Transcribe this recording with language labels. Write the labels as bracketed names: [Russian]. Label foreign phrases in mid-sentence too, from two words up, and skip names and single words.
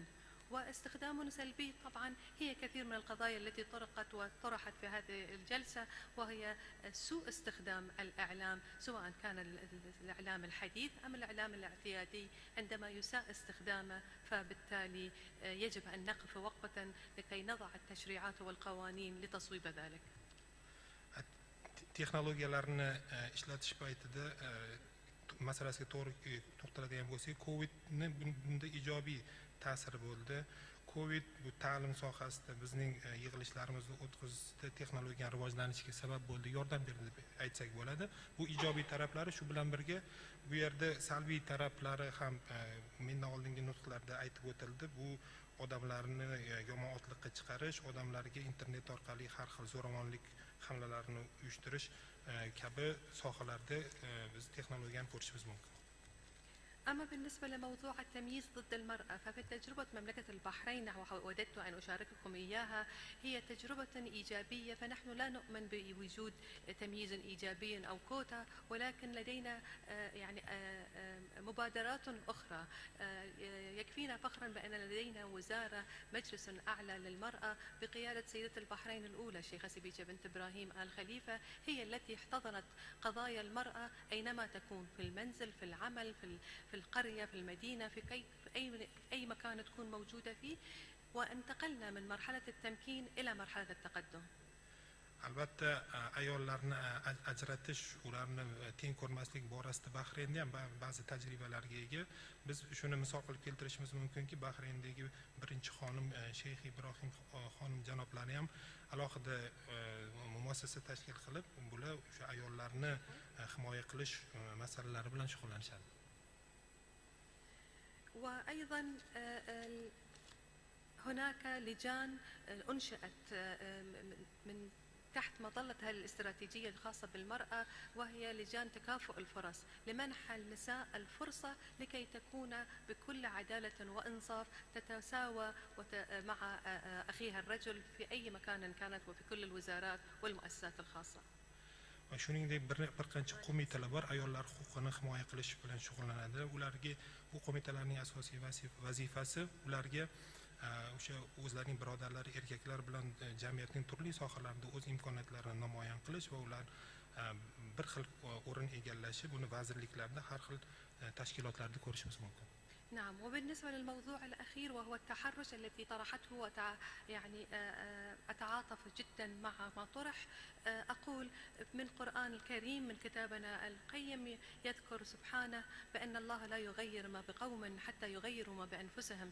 [Arabic] واستخدام سلبي طبعا هي كثير من القضايا التي طرقت وطرحت في هذه الجلسة، وهي سوء استخدام الإعلام، سواء كان الإعلام الحديث أم الإعلام الاعتيادي. عندما يساء استخدامه فبالتالي يجب أن نقف وقفة لكي نضع التشريعات والقوانين لتصويب ذلك. [Uzbek] Texnologiyalarni ishlatish paytida masalasiga to'g'ri to'xtaladigan bo'lsak, Covidni bunda ijobiy ta'siri bo'ldi. Covid bu ta'lim sohasida bizning yig'ilishlarimizni o'tkazishda texnologiyaning rivojlanishiga sabab bo'ldi, yordam berdi deb aytsak bo'ladi. Bu ijobiy taraflari. Shu bilan birga bu yerda salbiy taraflari ham mendan oldingi nutqlarda aytib o'tildi. Bu odamlarni yomon otliqqa chiqarish, odamlarga internet orqali har xil zo'ravonlik hamlalarini uyushtirish kabi sohalarda biz texnologiyani ko'rishimiz mumkin. [Arabic] أما بالنسبة لموضوع التمييز ضد المرأة، ففي تجربة مملكة البحرين ووددت أن أشارككم إياها هي تجربة إيجابية. فنحن لا نؤمن بوجود تمييز إيجابي أو كوتا، ولكن لدينا يعني مبادرات أخرى. يكفينا فخرا بأن لدينا وزارة مجلس أعلى للمرأة بقيادة سيدة البحرين الأولى الشيخة سبيجة بنت إبراهيم آل خليفة، هي التي احتضنت قضايا المرأة أينما تكون، في المنزل، في العمل، في القرية، في المدينة، في أي مكان تكون موجودة فيه، وانتقلنا من مرحلة التمكين إلى مرحلة التقدم. [Uzbek] Albatta ayollarni ajratish, ularni teng ko'rmaslik borasida Bahraynda ham ba'zi tajribalarga ega. Biz shuni misol qilib keltirishimiz mumkinki, Bahrayndagi birinchi xonim Sheyx Ibrohim xonim janoblari ham alohida muassasa tashkil qilib, bular o'sha ayollarni himoya qilish masalalari bilan shug'ullanishadi. [Arabic] وأيضا هناك لجان أنشأت من تحت مظلة هذه الاستراتيجية الخاصة بالمرأة، وهي لجان تكافؤ الفرص لمنح النساء الفرصة لكي تكون بكل عدالة وإنصاف تتساوى مع أخيها الرجل في أي مكان كانت وفي كل الوزارات والمؤسسات الخاصة. [Uzbek] Shuningdek bir qancha qo'mitalar bor, ayollar huquqini himoya qilish bilan shug'ullanadi. Ularga bu qo'mitalarning asosiy vazifasi ularga o'sha o'zlarining birodarlari erkaklar bilan jamiyatning turli sohalarida o'z imkoniyatlarini namoyon qilish va ular bir xil o'rin egallashi, buni vazirliklarda har xil tashkilotlarda ko'rishimiz mumkin. [Arabic] نعم، وبالنسبة للموضوع الأخير وهو التحرش التي طرحته يعني أتعاطف جدا مع ما طرح. أقول من القرآن الكريم، من كتابنا القيم، يذكر سبحانه بأن الله لا يغير ما بقوم حتى يغيروا ما بأنفسهم.